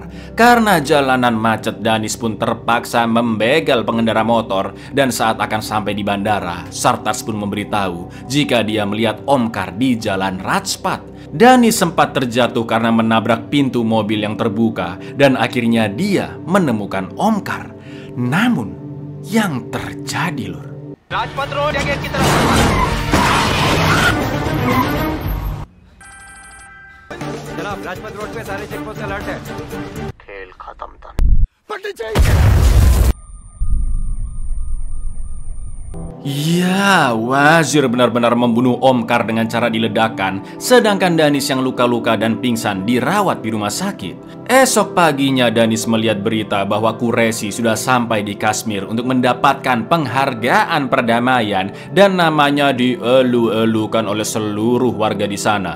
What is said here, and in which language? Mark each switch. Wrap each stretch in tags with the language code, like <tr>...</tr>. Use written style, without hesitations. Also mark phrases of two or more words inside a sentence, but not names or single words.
<id>Karena jalanan macet, Danis pun terpaksa membegal pengendara motor dan saat akan sampai di bandara, Sartaj pun memberitahu jika dia melihat Omkar di jalan Rajpath. Danis sempat terjatuh karena menabrak pintu mobil yang terbuka dan akhirnya dia menemukan Omkar. Namun yang terjadi lur,</id> <hi>राजपथ रोड या गेट की तरफ जनाब, राजपथ रोड पे सारे</hi> <en>check post alert</en> <hi>है। खेल खत्म था। पंडित जी</hi> <id>ya, wazir benar-benar membunuh Omkar dengan cara diledakkan, sedangkan Danis yang luka-luka dan pingsan dirawat di rumah sakit. Esok paginya Danis melihat berita bahwa Quraishi sudah sampai di Kashmir untuk mendapatkan penghargaan perdamaian dan namanya dielu-elukan oleh seluruh warga di sana.</id>